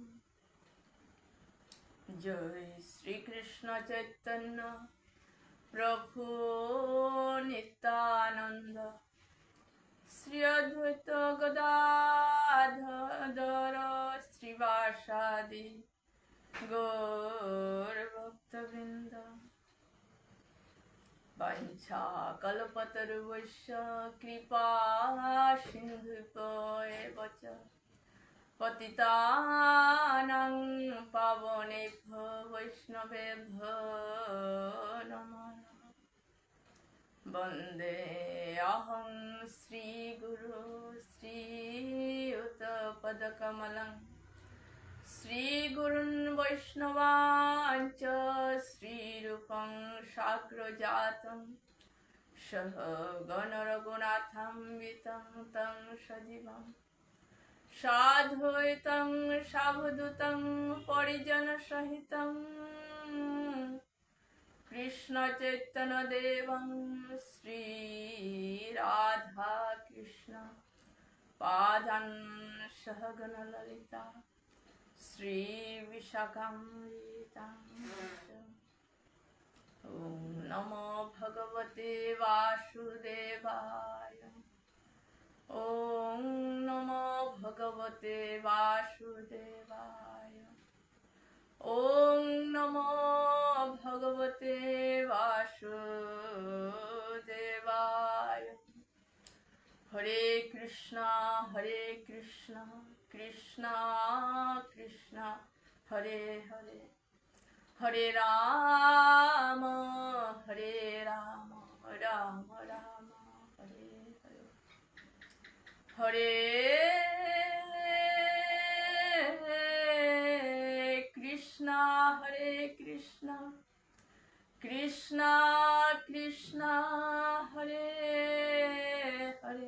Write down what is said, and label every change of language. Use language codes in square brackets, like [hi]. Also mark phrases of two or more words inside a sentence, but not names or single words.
[sa] জয় শ্রীকৃষ্ণ চৈতন্য প্রভু নিত্যানন্দ শ্রী অদ্বৈত গদাধর শ্রীবাসাদি গৌর ভক্তবৃন্দ। বাঞ্ছা কল্পতরুভ্যশ্চ কৃপা সিন্ধুভ্যেব চ পতিতানাং পাবনেভ্যো বৈষ্ণবেভ্যো নমো নমঃ। বন্দে অহং শ্রী গুরু শ্রীযুতপদকমলং শ্রীগুরুन् বৈষ্ণবাঞ্চ শ্রীরূপং সাগ্রজাতং সহগণ রঘুনাথান্বিতং तं সজীবং সাদ্বৈতং সাবধূतं পরিজনসহিतं কৃষ্ণ চৈতন্য দেবং শ্রী রাধা কৃষ্ণ পাদান সহগণ ললিতা শ্রী বিশাখামৃতাং। ওম নমো ভগবতে বাসুদেবায়। ওম নমো ভগবতে বাসুদেবায়। ওম নমো ভগবতে বাসুদেবায়। হরে কৃষ্ণ কৃষ্ণ কৃষ্ণ হরে হরে, হরে রাম রাম রাম হরে হরে, হরে কৃষ্ণ কৃষ্ণ কৃষ্ণ হরে